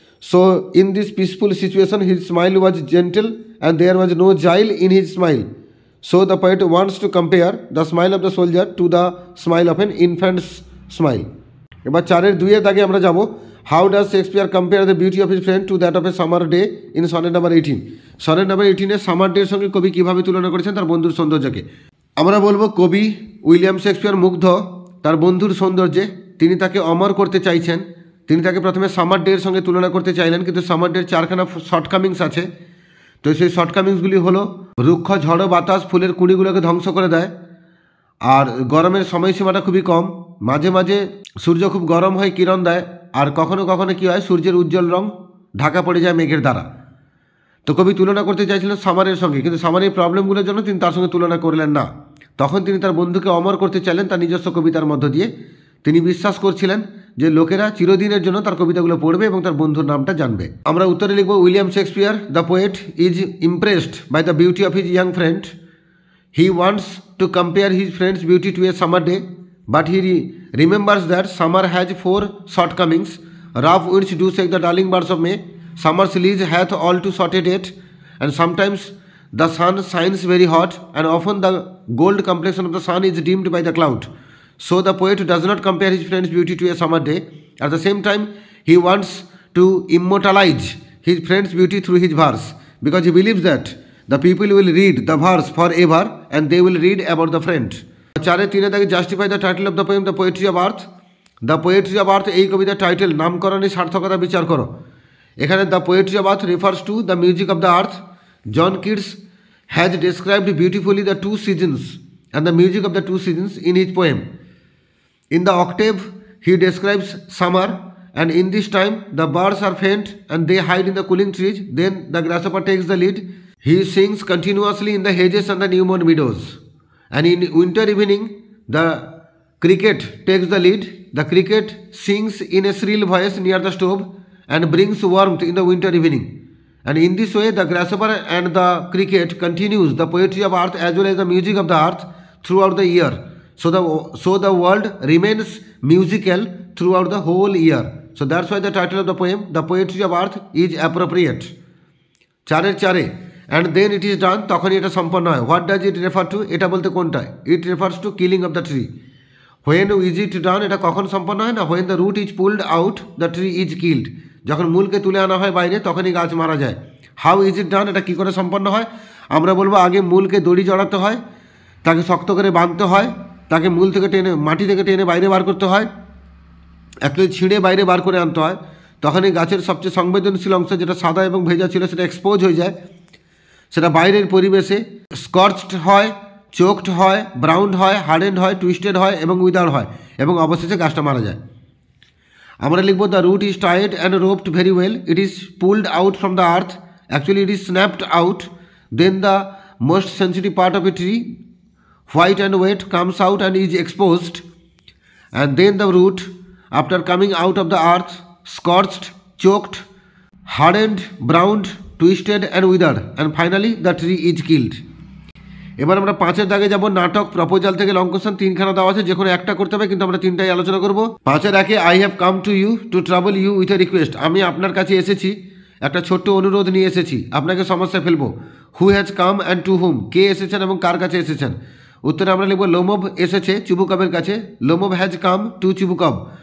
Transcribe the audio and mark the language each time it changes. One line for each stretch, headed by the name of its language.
English: So in this peaceful situation, his smile was gentle and there was no guile in his smile. So the poet wants to compare the smile of the soldier to the smile of an infant's smile.
Bangla: এবার চারের দুইয়ের দাগে আমরা যাব।
English: How does Shakespeare compare the beauty of his friend to that of a summer day in sonnet number 18।
Bangla: Sonnet number 18-এ summer ডের সঙ্গে কবি কীভাবে তুলনা করেছেন তার বন্ধুর সৌন্দর্যকে। আমরা বলবো কবি উইলিয়াম শেক্সপিয়ার মুগ্ধ তার বন্ধুর সৌন্দর্যে, তিনি তাকে অমর করতে চাইছেন। তিনি তাকে প্রথমে সামার ডের সঙ্গে তুলনা করতে চাইলেন, কিন্তু সামার ডের চারখানা শর্টকামিংস আছে। তো সেই শর্টকামিংসগুলি হলো, রুক্ষ ঝড়ো বাতাস ফুলের কুঁড়িগুলোকে ধ্বংস করে দেয়, আর গরমের সময়সীমাটা খুবই কম, মাঝে মাঝে সূর্য খুব গরম হয়ে কিরণ দেয়, আর কখনো কখনো কী হয়, সূর্যের উজ্জ্বল রং ঢাকা পড়ে যায় মেঘের দ্বারা। তো কবি তুলনা করতে চাইছিলেন সামারের সঙ্গে, কিন্তু সামারের প্রবলেমগুলোর জন্য তিনি তার সঙ্গে তুলনা করলেন না। তখন তিনি তার বন্ধুকে অমর করতে চাইলেন তার নিজস্ব কবিতার মধ্য দিয়ে। তিনি বিশ্বাস করছিলেন যে লোকেরা চিরদিনের জন্য তার কবিতাগুলো পড়বে এবং তার বন্ধুর নামটা জানবে। আমরা উত্তরে লিখব,
English: William Shakespeare the poet is impressed by the beauty of his young friend. He wants to compare his friend's beauty to a summer day, but he remembers that summer has 4 shortcomings. Rough winds do shake the darling birds of May. Summer's lease hath all too short a date, and sometimes the sun shines very hot, and often the gold complexion of the sun is dimmed by the cloud. So the poet does not compare his friend's beauty to a summer day. At the same time, he wants to immortalize his friend's beauty through his verse, because he believes that the people will read the verse forever and they will read about the friend.
Bangla: চারে তিনে থাকে,
English: Justify the title of the poem the poetry of earth. The poetry of earth
Bangla: এই কবিতার title, নামকরণের সার্থকতা বিচার করো।
English: এখানে the poetry of earth refers to the music of the earth. John Keats has described beautifully the 2 seasons and the music of the 2 seasons in his poem. In the octave, he describes summer, and in this time the birds are faint and they hide in the cooling trees. Then the grasshopper takes the lead. He sings continuously in the hedges and the new-mown meadows. And in winter evening, the cricket takes the lead. The cricket sings in a shrill voice near the stove and brings warmth in the winter evening. And in this way, the grasshopper and the cricket continues the poetry of earth as well as the music of the earth throughout the year. So the world remains musical throughout the whole year. So that's why the title of the poem, The Poetry of Earth, is appropriate.
Bangla: চারের চারে,
English: and then it is done,
Bangla: তখনই এটা সম্পন্ন হয়।
English: what does it refer to,
Bangla: এটা বলতে কোনটায়?
English: It refers to killing of the tree. When is it done,
Bangla: এটা কখন সম্পন্ন হয় না,
English: when the root is pulled out the tree is killed,
Bangla: যখন মূলকে তুলে আনা হয় বাইরে তখনই গাছ মারা যায়। হাউ ইজ ইট ডান, এটা কী করে সম্পন্ন হয়? আমরা বলবো আগে মূলকে দড়ি জড়াতে হয়, তাকে শক্ত করে বাঁধতে হয়, তাকে মূল থেকে টেনে মাটি থেকে টেনে বাইরে বার করতে হয়, একটু ছিঁড়ে বাইরে বার করে আনতে হয়, তখনই গাছের সবচেয়ে সংবেদনশীল অংশ যেটা সাদা এবং ভেজা ছিল সেটা এক্সপোজ হয়ে যায়, সেটা বাইরের পরিবেশে স্কর্চড হয়, চোকড হয়, ব্রাউন হয়, হার্ডেন্ড হয়, টুইস্টেড হয় এবং উইদার হয়, এবং অবশেষে গাছটা মারা যায়। আমরা লিখব
English: The root is tied and roped very well, it is pulled out from the earth, actually it is snapped out, then the most sensitive part of a tree, white and wet, comes out and is exposed, and then the root after coming out of the earth, scorched, choked, hardened, browned, twisted and withered, and finally the tree is killed.
Bangla: এবার আমরা 5-এর দাগে যাব। নাটক proposal থেকে long question 3খানা দেওয়া আছে, যে কোনো একটা করতে হবে, কিন্তু আমরা 3টাই আলোচনা করব। 5-এর আগে
English: I have come to you to travel you with a request,
Bangla: আমি আপনার কাছে এসেছি, একটা ছোট্ট অনুরোধ নিয়ে এসেছি, আপনাকে সমস্যায় ফেলবো।
English: who has come and to whom,
Bangla: কে এসেছেন এবং কার কাছে এসেছেন। উত্তরে আমরা লিখব লোমব এসেছে চুবুকবের কাছে,
English: Lomov has come to Chubukov.